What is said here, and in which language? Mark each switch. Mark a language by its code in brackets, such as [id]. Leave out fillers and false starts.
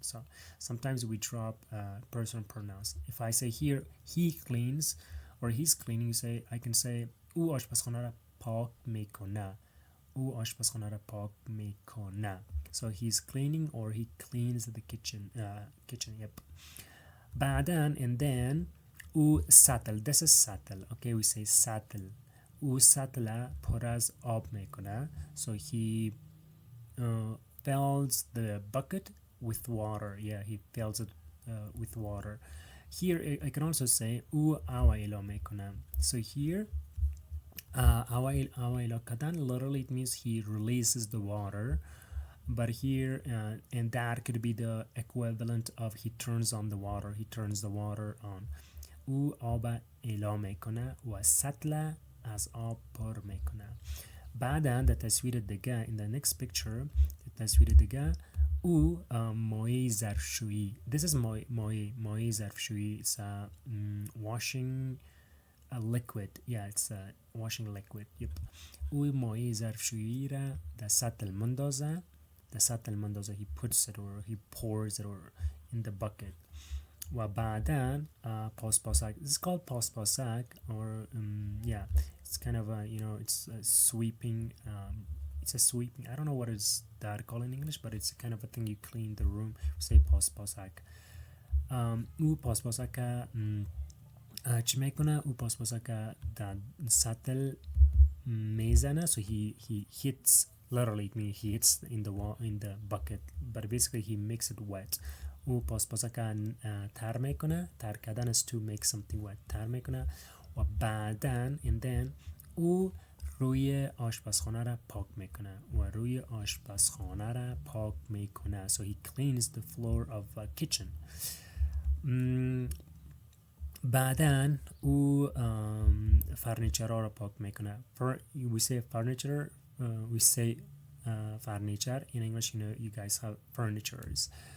[en] So sometimes we drop personal pronouns. If I say here he cleans or he's cleaning, you say I can say [fa] او آشپزخانه را پاک میکنه. او آشپزخانه را پاک میکنه. [en] So he's cleaning or he cleans the kitchen. Yep. [fa] بعدن [en] and then [fa] او سطل. [en] This is سطل. Okay, we say سطل. [fa] او سطل پر از آب میکنه. [en] So he fills the bucket with water. Yeah, he fills it with water. Here I can also say [fa] او اوایلا میکنه. [en] So here اوایلا کردن literally it means he releases the water. But here and that could be the equivalent of he turns on the water. He turns the water on. [fa] او آب اعلا میکنه و سطل از آب پر میکنه. بعداً در تصویر دیگه [en] in the next picture [fa] تصویر دیگه او مایع ظرفشویی. [en] This is مایع ظرفشویی. It's a washing a liquid. Yeah, it's a washing liquid. Yep. [fa] او مایع ظرفشویی را در سطل مندازه. The سطل مندازه. [en] He puts it or he pours it or in the bucket. [fa] و بعداً پاسپاسک. [en] This is called پاسپاسک or yeah, it's kind of a, you know, it's a sweeping it's a sweeping, I don't know what is that called in English, but it's kind of a thing you clean the room. Say پاسپاسک. [fa] او پاسپاسک چی میکنه؟ او پاسپاسک در سطل میزنه. [en] So he hits, literally it means he hits in the bucket, but basically he makes it wet. [fa] او پاسپاسک تر میکنه. [en] تر کردن is to make something wet. [fa] تر میکنه و بعداً [en] and then [fa] او روی آشپزخانه را پاک میکنه و روی آشپزخانه را پاک میکنه. [en] So he cleans the floor of a kitchen. [fa] بعداً او فرنیچر را پاک میکنه. [en] We say furniture, we say furniture. In English, you know, you guys have furnitures.